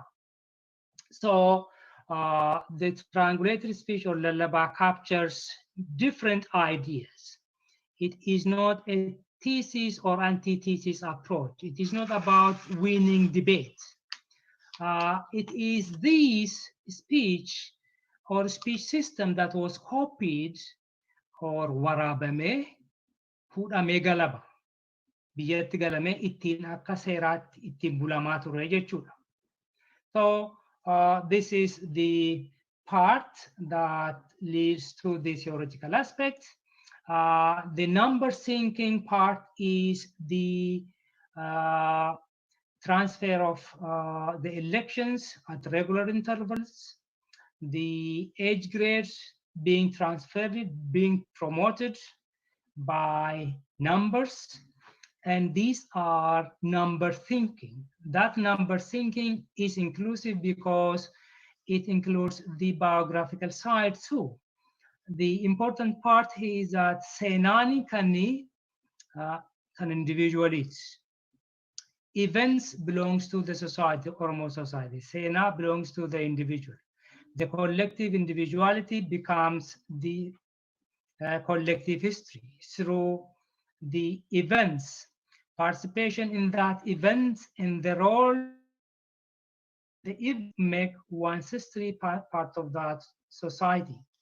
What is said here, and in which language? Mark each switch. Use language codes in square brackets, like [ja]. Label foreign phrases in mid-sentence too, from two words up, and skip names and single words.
[en] So the triangulated speech or lullaby captures different ideas. It is not a thesis or antithesis approach. It is not about winning debate. It is this speech or speech system that was copied or [om] waraabame fuudhamee galaba biyyatti galamee ittiin akka seeraatti ittiin bulamaa ture jechuudha. [en] So this is the part that leads to the theoretical aspect. The number syncing part is the transfer of the elections at regular intervals, the age grades being transferred, being promoted by numbers, and these are number thinking. That number thinking is inclusive because it includes the biographical side too. The important part is that [om] seenaan kan [en] individualities. Events belongs to the society, Oromo society. Seenaa belongs to the individual. The collective individuality becomes the collective history through the events, participation in that event, and the role the event make one's history part of that society.